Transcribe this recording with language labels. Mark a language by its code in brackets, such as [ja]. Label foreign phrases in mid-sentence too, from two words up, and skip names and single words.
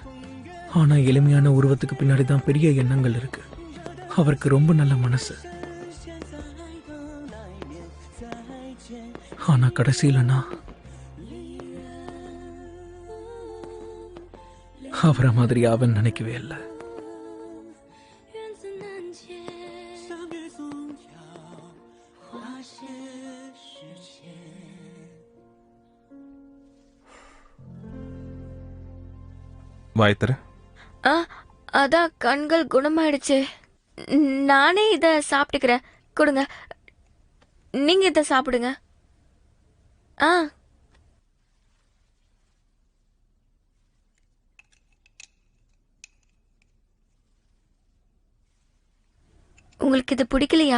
[ta] ஆனா எளிமையான உருவத்துக்கு பின்னாடி தான் பெரிய எண்ணங்கள் இருக்கு. அவருக்கு ரொம்ப நல்ல மனசு. ஆனா கடைசியில நான் அவரை மாதிரி அவன் நினைக்கவே இல்லை. [zh] 缘字难解，相约总要花些时间。 [ta] வாய் தர. அதான் கண்கள் குணமாயிடுச்சு. நானே இத சாப்பிட்டுக்கிறேன். கொடுங்க. நீங்க இத சாப்பிடுங்க. உங்களுக்கு இது பிடிக்கலையா?